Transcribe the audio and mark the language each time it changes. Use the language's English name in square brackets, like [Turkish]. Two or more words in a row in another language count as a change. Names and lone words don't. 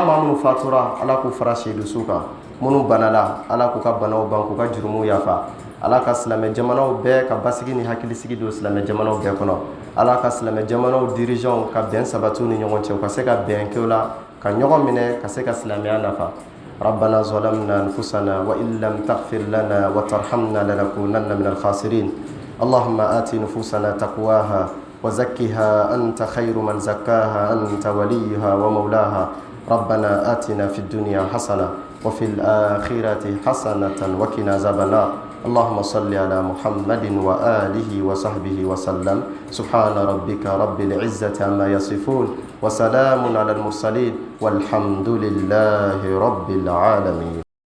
[Bambara] maa minnu fatura ala k'u fara seedusu kan minnu banala ala k'u ka banaw ban k'u ka jurumuw yafa ala ka silamɛ jamanaw bɛɛ ka basigi ni hakilisigi don silamɛ jamanaw bɛɛ kɔnɔ ala ka silamɛ jamanaw dirigeants ka bɛn sabati u ni ɲɔgɔn cɛ u ka se ka bɛn kɛ o la ka ɲɔgɔn minɛ ka se ka silamɛya nafa [Arabic] ربنا ظلمنا أنفسنا وإن لم تغفر لنا وترحمنا لنكونن من الخاسرين اللهم آت نفوسنا تقواها وزكها أنت خير من زكاها أنت وليها ومولاها ربنا آتنا في الدنيا حسنة وفي الآخرة حسنة وقنا عذاب النار اللهم صل على محمد وآله وصحبه وسلم سبحان ربك رب العزة عما يصفون وسلام على المرسلين والحمد لله رب العالمين